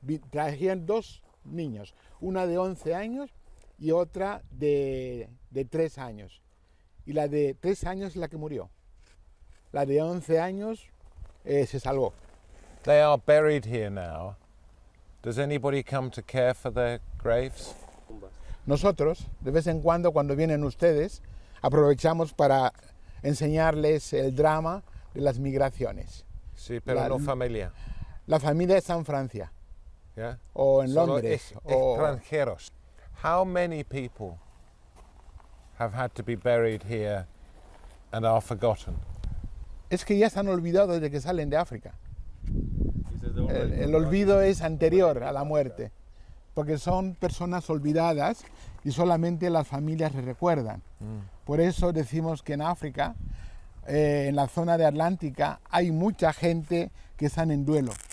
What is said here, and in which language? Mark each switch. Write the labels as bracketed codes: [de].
[es] Traían 2 niños, una de 11 años y otra de 3 años. Y la de 3 años es la que murió. La de 11 años se salvó. [en] They are buried here now. Does anybody come to care for their graves? [es] Nosotros, de vez en cuando vienen ustedes, aprovechamos para enseñarles el drama de las migraciones. Sí, pero no familia. La familia está en Francia. [en] Yeah? [es] O en Solo Londres. Extranjeros. [en] How many people have had to be buried here and are forgotten? [es] Es que ya se han olvidado desde que salen de África. El olvido es anterior a la muerte, porque son personas olvidadas y solamente las familias les recuerdan. Por eso decimos que en África, en la zona de Atlántica, hay mucha gente que están en duelo.